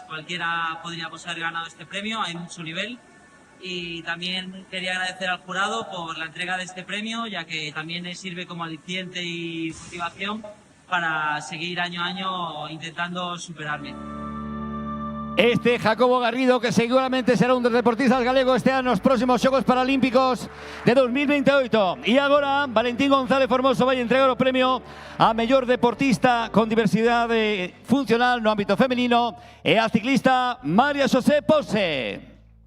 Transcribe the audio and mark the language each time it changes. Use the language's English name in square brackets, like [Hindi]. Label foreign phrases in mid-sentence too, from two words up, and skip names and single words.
[Spanish] Cualquiera podríamos haber ganado este premio, hay mucho nivel. Y también quería agradecer al jurado por la entrega de este premio, ya que también sirve como aliciente y motivación para seguir año a año intentando superarme. [Galician] Este Jacobo Garrido, que seguramente será un dos deportistas galegos este ano nos próximos Xogos Paralímpicos de 2028. E agora, Valentín González Formoso vai entregar o premio a mellor deportista con diversidade funcional no ámbito femenino e a ciclista María Xosé Pose.